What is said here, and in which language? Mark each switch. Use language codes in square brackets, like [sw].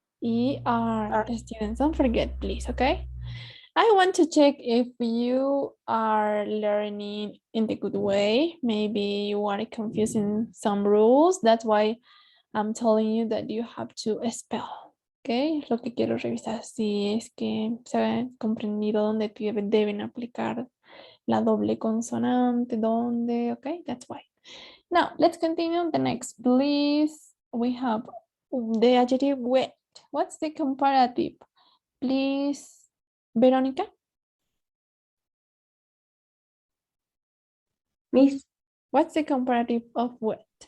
[en] E-R. Students, don't forget, please, okay? I want to check if you are learning in the good way. Maybe you are confusing some rules. That's why I'm telling you that you have to spell. [es] Okay, lo que quiero revisar si es que se ha comprendido dónde deben aplicar la doble consonante, dónde, okay, that's why. [en] Now, let's continue the next, please. We have the adjective wet. What's the comparative? Please, Veronica. Miss, What's the comparative of wet?